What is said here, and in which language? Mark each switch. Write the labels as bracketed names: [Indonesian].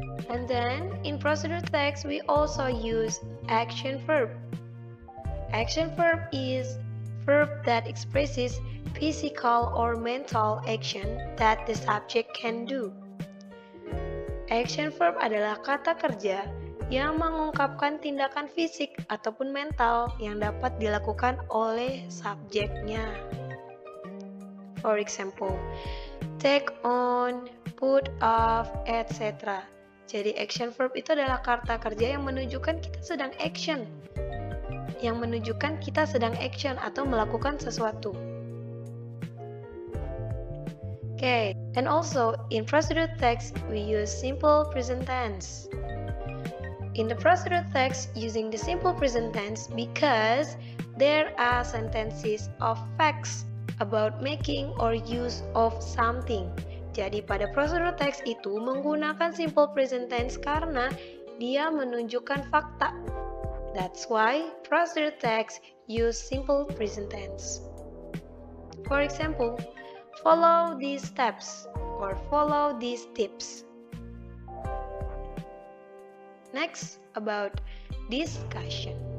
[English] And then in procedure text, we also use action verb. Action verb is verb that expresses physical or mental action that the subject can do. [Indonesian] Action verb adalah kata kerja yang mengungkapkan tindakan fisik ataupun mental yang dapat dilakukan oleh subjeknya. [English] For example, take on, put off, etc. [Indonesian] Jadi action verb itu adalah kata kerja yang menunjukkan kita sedang action. Yang menunjukkan kita sedang action atau melakukan sesuatu. [English] Okay, and also in procedure text we use simple present tense. In the procedure text using the simple present tense because there are sentences of facts about making or use of something. [Indonesian] Jadi pada procedure text itu menggunakan simple present tense karena dia menunjukkan fakta. [English] That's why procedure text use simple present tense. For example, follow these steps or follow these tips. Next, about discussion.